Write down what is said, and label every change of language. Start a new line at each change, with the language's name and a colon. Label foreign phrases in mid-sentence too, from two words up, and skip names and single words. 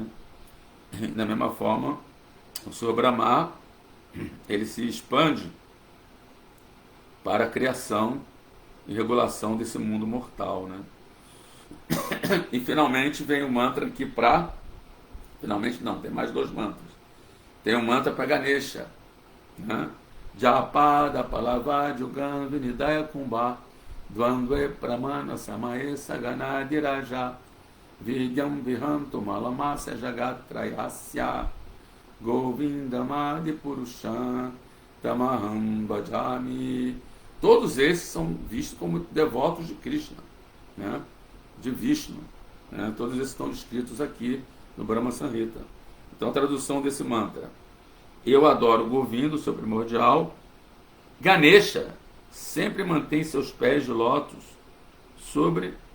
Portuguese: Da mesma forma, o Senhor Brahma, ele se expande para a criação e regulação desse mundo mortal, né? E finalmente vem o mantra aqui para... Finalmente não, tem mais 2 mantras. Tem um mantra para Ganesha, né?
Sanskrit: Japada Palavadjugam Vinidaya Kumbha Dvandve Pramana Samae Saganadiraja Vidyam Vihantu Malamasya Jagatrayasya Govindamadi Purushan Tamaham Bhajami.
Portuguese: Todos esses são vistos como devotos de Krishna, né? De Vishnu, né? Todos esses estão descritos aqui no Brahma Samhita. Então a tradução desse mantra: eu adoro o Govinda, o seu primordial. Ganesha sempre mantém seus pés de lótus sobre...